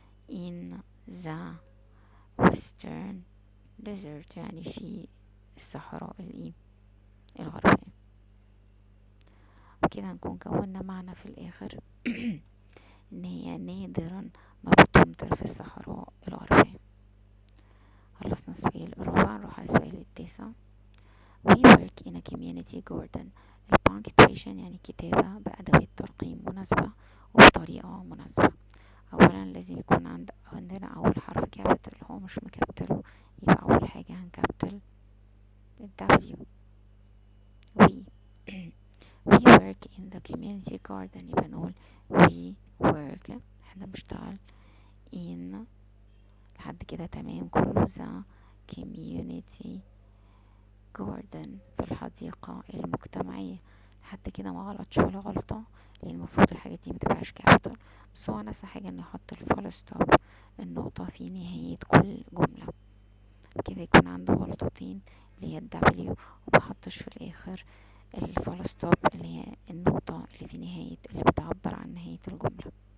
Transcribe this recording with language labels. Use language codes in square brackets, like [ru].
[en] in the western desert [ar] يعني في الصحراء الغربية. وكده نكون كونا معنى في الآخر ان هي نادرا ما بتمطر في الصحراء الغربية. خلصنا السؤال الرابع، نروح على السؤال التاسع. [en] We work in a community garden. [ar] punctuation يعني كتابة بأدوات ترقيم مناسبة وبطريقة مناسبة. أولا لازم يكون عندنا أول حرف كابيتال، هو مش مكابتله، يبقى أول حاجة هنكابتل W. [en] we work in the community garden، [ar] يبقى نقول [en] we work، [ar] احنا بنشتغل [en] in [ar] لحد كده تمام كله [en] the community garden [ar] في الحديقة المجتمعية. لحد كده ما غلطش ولا غلطة، لان المفروض الحاجات دي متبقاش كابيتال، بس هو نسى حاجة انه يحط الفول ستوب النقطة في نهاية كل جملة، كده يكون عنده غلطتين اللي هي الدبليو، ومحطش في الاخر الفول ستوب اللي هي النقطة اللي في نهاية اللي بتعبر عن نهاية الجملة.